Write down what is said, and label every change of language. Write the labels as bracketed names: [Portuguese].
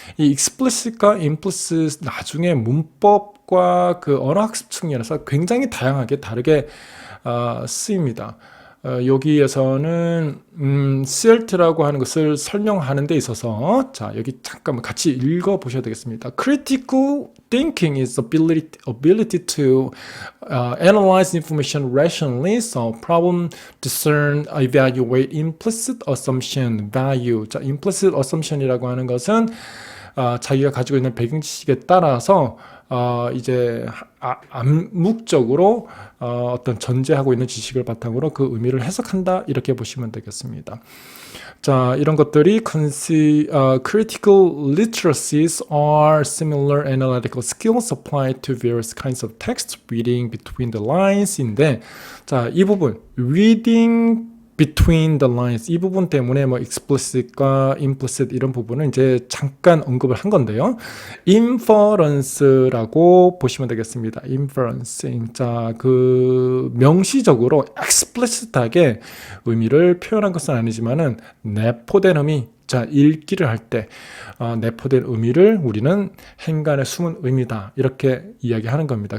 [Korean] 이 explicit과 implicit 나중에 문법과 그 언어학습 측면에서 굉장히 다양하게 다르게 쓰입니다. 여기에서는 CLT라고 하는 것을 설명하는 데 있어서 자, 여기 잠깐만 같이 읽어 보셔야 되겠습니다. [English] Critical thinking is ability to analyze information rationally, solve problem, discern, evaluate implicit assumption, value. [Korean] 자, implicit assumption이라고 하는 것은 자기가 가지고 있는 배경 지식에 따라서 이제 암묵적으로 어떤 전제하고 있는 지식을 바탕으로 그 의미를 해석한다 이렇게 보시면 되겠습니다. [English] 자, 이런 것들이 critical literacies are similar analytical skills applied to various kinds of text, reading between the lines인데, [Korean] 자, 이 부분 reading between the lines 이 부분 때문에 뭐 explicit과 implicit 이런 부분은 이제 잠깐 언급을 한 건데요. inference라고 보시면 되겠습니다. [English] inference. [Korean] 자, 그 명시적으로 explicit하게 의미를 표현한 것은 아니지만은 내포된 의미 자, 읽기를 할 때 내포된 의미를 우리는 행간에 숨은 의미다 이렇게 이야기하는 겁니다.